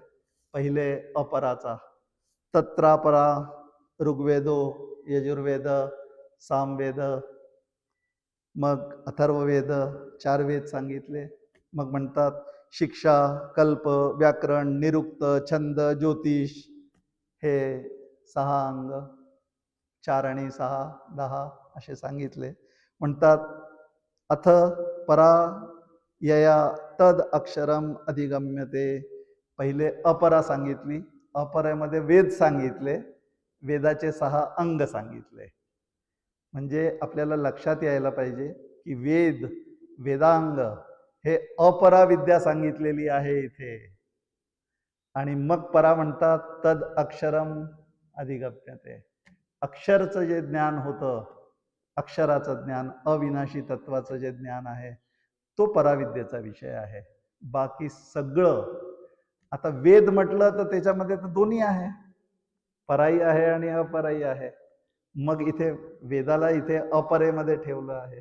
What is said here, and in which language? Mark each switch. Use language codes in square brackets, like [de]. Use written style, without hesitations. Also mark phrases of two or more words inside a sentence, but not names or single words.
[mr] पहिले अपराचा, [sa] तत्रापरा ऋग्वेदो यजुर्वेद सामवेद, [mr] मग अथर्ववेद, 4 वेद सांगितले. मग म्हणतात शिक्षा, कल्प, व्याकरण, निरुक्त, छंद, ज्योतिष, हे 6 अंग, 4 आणि 6 10 असे सांगितले. म्हणतात [sa] अथ परा यया तद अक्षरम अधिगम्यते. [mr] पहिले अपरा सांगितली, अपरामध्ये वेद सांगितले, वेदाचे 6 अंग सांगितले. म्हणजे आपल्याला लक्षात यायला पाहिजे की वेदांग हे अपरा विद्या सांगितलेली आहे इथे. आणि मग परा म्हणतात [sa] तद अक्षरम अधिगम्यते. [mr] अक्षरचं जे ज्ञान होतं, अक्षराचं ज्ञान, अविनाशी तत्वाचं जे ज्ञान आहे, तो पराविद्येचा विषय आहे. बाकी सगळं, आता वेद म्हटलं तर त्याच्यामध्ये तर दोन्ही आहे, पराई आहे आणि अपराई आहे. मग इथे वेदाला इथे अपरेमध्ये ठेवलं आहे.